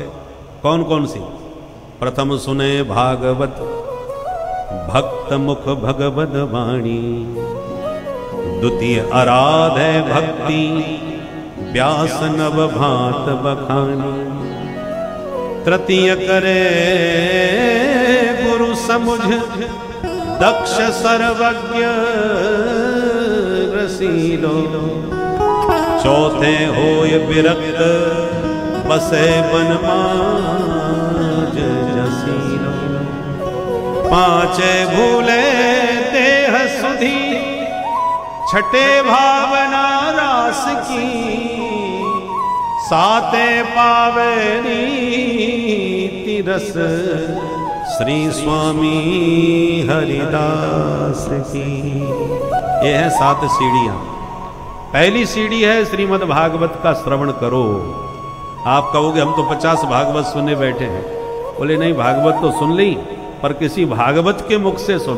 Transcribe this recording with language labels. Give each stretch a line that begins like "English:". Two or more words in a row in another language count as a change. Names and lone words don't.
Hindi: कौन कौन सी?
Braj: प्रथम सुने भागवत भक्त मुख भगवद वाणी, द्वितीय आराधे भक्ति व्यास नव भात बखानी, तृतीय करे गुरु समुझ दक्ष सर्वज्ञ रसीलो, चौथे होय विरक्त बसे बन माज जसीलो, पांचे भूले देह सुधि, छठे भावना रास की, साते पावे नीति रस श्री स्वामी हरिदास की।
Hindi: ये है 7 सीढ़ियां। पहली सीढ़ी है श्रीमद् भागवत का श्रवण करो। आप कहोगे हम तो 50 भागवत सुने बैठे हैं। बोले नहीं, भागवत तो सुन ली पर किसी भागवत के मुख से सुनो।